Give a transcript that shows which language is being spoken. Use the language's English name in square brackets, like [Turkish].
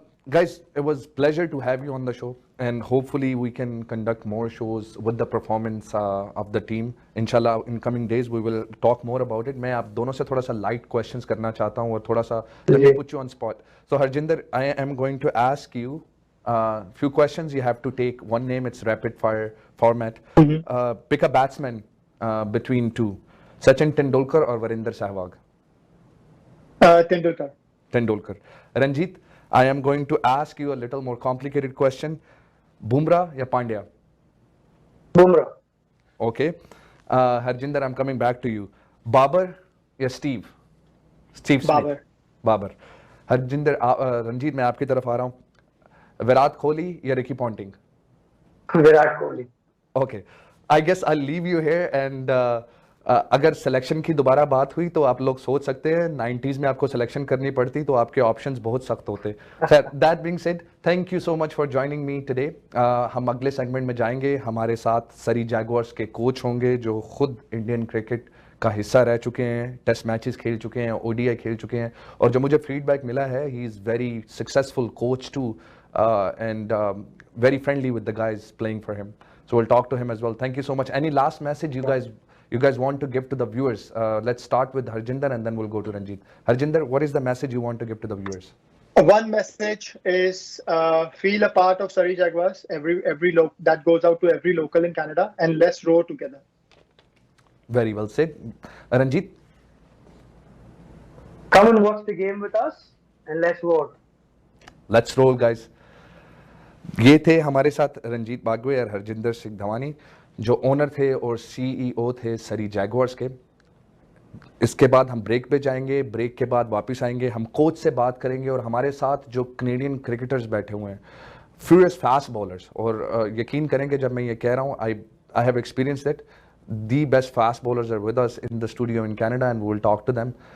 [English] Guys, it was pleasure to have you on the show, and hopefully we can conduct more shows with the performance of the team. Inshallah, in coming days we will talk more about it. [Hindi] मैं आप दोनों से थोड़ा सा light questions करना चाहता हूँ और थोड़ा सा [English] let me put you on spot. So Harjinder, I am going to ask you few questions. You have to take one name. It's rapid fire format. Pick a batsman between 2, Sachin Tendulkar or Virender Sehwag. Tendulkar. Ranjit, I am going to ask you a little more complicated question. Bumrah या Pandya? Bumrah. Okay. Harjinder, I'm coming back to you. Babar या Steve? Steve Smith. Babar. [Hindi] Harjinder, Ranjit, मैं आपकी तरफ आ रहा हूँ. विराट कोहली या Ricky Ponting? Virat Kohli. [English] Okay. I guess I'll leave you here and [Hindi] अगर selection की दोबारा बात हुई तो आप लोग सोच सकते हैं 90s में आपको सिलेक्शन करनी पड़ती तो आपके ऑप्शंस बहुत सख्त होते. [English] That being said, thank you so much for joining me today. [Hindi] हम अगले सेगमेंट में जाएंगे. हमारे साथ सरी जैगुआर्स के कोच होंगे जो खुद इंडियन क्रिकेट का हिस्सा रह चुके हैं, टेस्ट मैचेस खेल चुके हैं, ओडीआई खेल चुके हैं, और जो मुझे फीडबैक मिला है, [English] He is very successful coach too and very friendly with the guys playing for him. So will talk to him as well. Thank you so much. Any last message you guys want to give to the viewers? Let's start with Harjinder and then we'll go to Ranjit. Harjinder, what is the message you want to give to the viewers? One message is feel a part of Surrey Jaguars. That goes out to every local in Canada, and let's row together. Very well said. Ranjit? Come and watch the game with us and let's roll. Let's roll, guys. [Hindi] ये थे हमारे साथ रंजीत बागवे और हरजिंदर सिंह धवानी, जो owner थे और CEO थे सरी जैगुआर्स के. इसके बाद हम ब्रेक पे जाएंगे. ब्रेक के बाद वापस आएंगे. हम कोच से बात करेंगे और हमारे साथ जो कैनेडियन क्रिकेटर्स बैठे हुए हैं, फ्यूरियस फास्ट बॉलर्स, और यकीन करेंगे जब मैं ये कह रहा हूँ, [English] I have experience that the best fast bowlers are with us in the studio in Canada and we will talk to them.